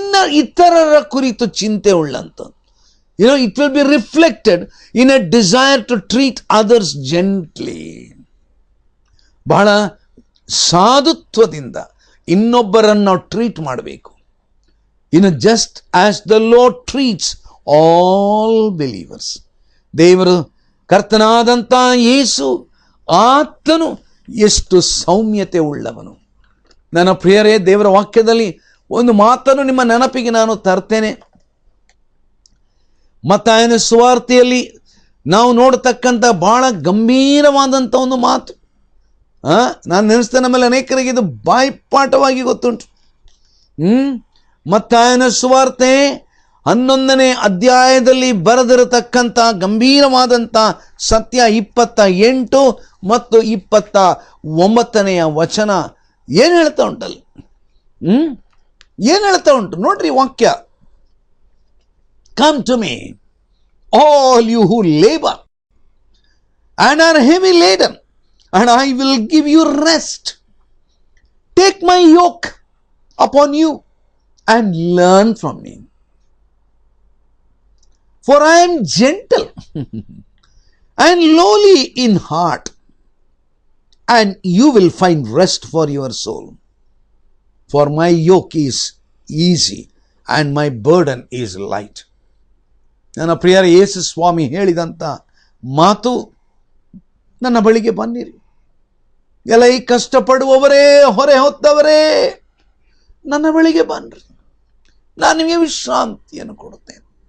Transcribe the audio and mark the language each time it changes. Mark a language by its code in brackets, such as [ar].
[kn] ಇತರರ ಕುರಿತು ಚಿಂತೆ ಉಳ್ಳಂತ. [en] It will be reflected in a desire to treat others gently. [kn] ಬಹಳ ಸಾಧುತ್ವದಿಂದ ಇನ್ನೊಬ್ಬರನ್ನು ನಾವು ಟ್ರೀಟ್ ಮಾಡಬೇಕು. [en] Just as the lord treats all believers. [kn] ದೇವರು, ಕರ್ತನಾದಂಥ ಯೇಸು, ಆತನು ಎಷ್ಟು ಸೌಮ್ಯತೆ ಉಳ್ಳವನು. ನನ್ನ ಪ್ರಿಯರೇ, ದೇವರ ವಾಕ್ಯದಲ್ಲಿ ಒಂದು ಮಾತನ್ನು ನಿಮ್ಮ ನೆನಪಿಗೆ ನಾನು ತರ್ತೇನೆ. ಮತ್ತಾಯನ ಸುವಾರ್ತೆಯಲ್ಲಿ ನಾವು ನೋಡತಕ್ಕಂಥ ಬಹಳ ಗಂಭೀರವಾದಂಥ ಒಂದು ಮಾತು. ನಾನು ನೆನೆಸ್ತೇನೆ, ನಮ್ಮಲ್ಲಿ ಅನೇಕರಿಗೆ ಇದು ಬಾಯಿಪಾಠವಾಗಿ ಗೊತ್ತುಂಟು. ಮತ್ತಾಯನ ಸುವಾರ್ತೆ 11ನೇ ಅಧ್ಯಾಯದಲ್ಲಿ ಬರೆದಿರತಕ್ಕಂಥ ಗಂಭೀರವಾದಂಥ ಸತ್ಯ 28 ಮತ್ತು 29ನೇ ವಚನ ಏನು ಹೇಳ್ತಾ ಉಂಟಲ್ಲಿ? ಏನು ಹೇಳ್ತಾ ಉಂಟು ನೋಡ್ರಿ ವಾಕ್ಯ. [en] Come to me, all you who labor and are heavy laden, and I will give you rest. Take my yoke upon you and learn from me. For I am gentle and lowly in heart, and you will find rest for your soul. For my yoke is easy and my burden is light. [kn] ನನ್ನ ಪ್ರಿಯರ, ಯೇಸು ಸ್ವಾಮಿ ಹೇಳಿದಂಥ ಮಾತು, ನನ್ನ ಬಳಿಗೆ ಬನ್ನಿರಿ ಎಲ್ಲ ಈ ಕಷ್ಟಪಡುವವರೇ, ಹೊರೆ ಹೊತ್ತವರೇ, ನನ್ನ ಬಳಿಗೆ ಬನ್ನಿರಿ, ನಾನು ನಿಮಗೆ ವಿಶ್ರಾಂತಿಯನ್ನು ಕೊಡುತ್ತೇನೆ.